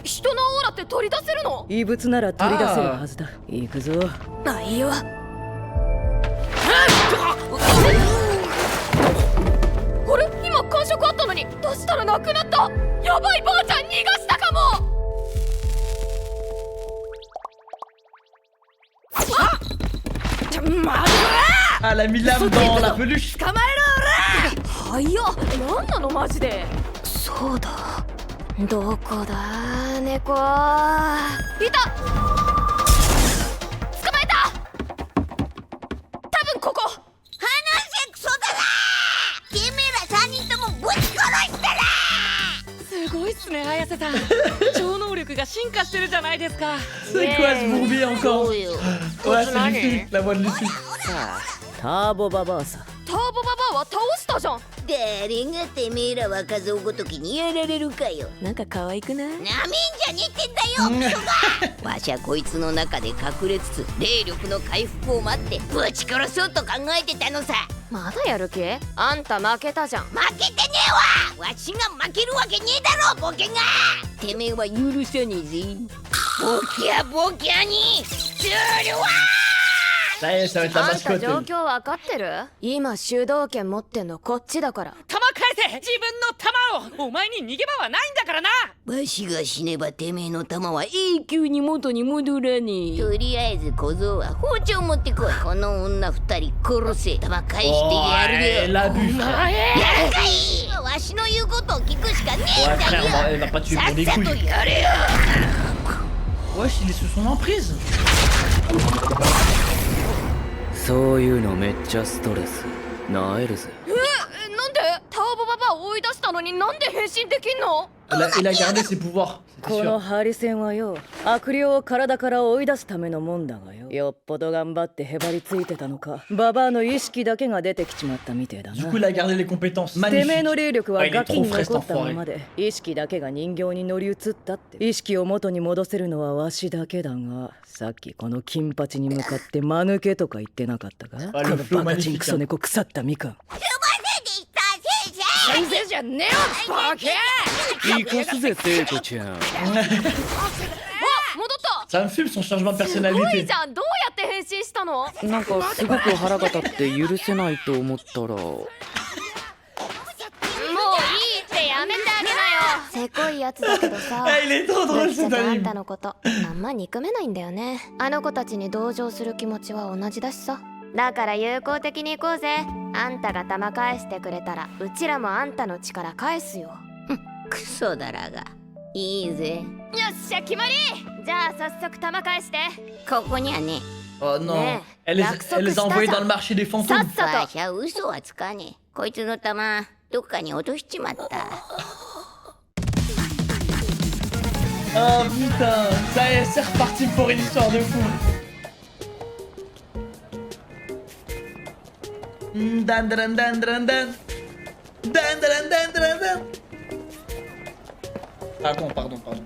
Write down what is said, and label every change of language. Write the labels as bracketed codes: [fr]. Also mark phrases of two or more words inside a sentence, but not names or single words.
[ja] 人のオーラって取り出せるの？異物なら取り出せるはずだ。行くぞ。あ、いいわ。あれ、今感触あったのに出したらなくなった。やばい、ばあちゃん逃がしたかも。 [fr] Ah, elle a mis l'âme dans la peluche. [ja] はいや、なんなのマジで。そうだ、どこだ猫。いた。捕まえた。多分ここ。すごいっすね、綾瀬さん。超能力が進化してるじゃないですか。 [fr] C'est quoi ce bourbier encore? Ouais, c'est Luffy, la voix de Luffy. [ja] さあ、ターボババアさ。ターボババアは倒したじゃん。誰がてめえら若造ごときにやられるかよ。なんか可愛くない？なめんじゃねえってんだよ、クソが。わしはこいつの中で隠れつつ霊力の回復を待ってぶち殺そうと考えてたのさ。まだやる気？あんた負けたじゃん。負けてねえわ。わしが負けるわけねえだろ、ボケが。てめえは許さねえぜ。ボキャボキャにするわ。 [fr] Ça y est, ça va être la [ja] あんた [fr] mascotte. [ja] 状況わかってる？今主導権持ってんのこっちだから。弾返せ、自分の弾を。お前に逃げ場はないんだからな。わしが死ねばてめえの弾は永久に元に戻らねえ。とりあえず小僧は包丁持ってこい。この女二人殺せ。弾返して [fr] Oh, [ja] やる [fr] elle [ja] よ。 [fr] abuse. [ja] やるかい。わしの言うことを聞くしかねえ [fr] Ouais, [ja] んだ [fr] frère, [ja] よ。 [fr] elle va pas tuer [ja] さ [fr] pour [ja] っ [fr] des [ja] さと [fr] couilles. [ja] やれよ。 [fr] Wesh, il est sous son emprise. [ja] そういうのめっちゃストレスなえるぜ。なんでターボババア追い出したのになんで変身できんの？ [fr] Il a gardé ses pouvoirs, c'est [ja] この [fr] sûr. [ja] ハリセンはよ、悪霊を体から追い出すためのもんだがよ、よっぽど頑張ってへばりついてたのか、ババアの意識だけが出てきちまったみてえだ [fr] Du [ja] な。 [fr] coup, il a gardé les compétences [ja] てめえ [fr] magnifiques. [ja] の霊力 [fr] Ah, [ja] は [fr] il est [ja] ガキ [fr] trop [ja] に [fr] frais cet [ja] 残ったま [fr] enfoiré. [ja] まで、意識だけが人形に乗り移ったって。意識を元に戻せるのはわしだけだが、さっきこの金八に向かって間抜けとか言ってなかったか？こルフロのバカチン [fr] magnifique [ja] クソ猫腐ったみかん。先生じゃねえよバケ！生かすぜ聖子ちゃん。戻った。 [fr] Ça me fume son changement de [ja] すごい [fr] personnalité. [ja] じゃん。どうやって変身したの？なんかすごく腹が立って許せないと思ったら。もういいってやめてあげなよ。せこいやつだけどさ [fr] Ah, il est trop drôle [ja] ちょ [fr] cet [ja] っとあん [fr] anime. [ja] たのことあんま憎めないんだよね。あの子たちに同情する気持ちは同じだしさ。だから友好的に行こうぜ。あんたが玉返してくれたらうちらもあんたの力返すよ。クソだらがいいぜ。よっしゃ決まり。じゃあ早速玉返して。ここにはね [fr] Oh non. Mais, Elle les a envoyés dans le marché des [ja] さ [fr] fantômes. [ja] っさと。わしゃ嘘はつかねえ。こいつの玉どっかに落としちまった。 [fr] Oh putain, ça y est, c'est reparti pour une histoire de fou. Dan dan dan dan dan. Dan dan dan dan dan. Pardon.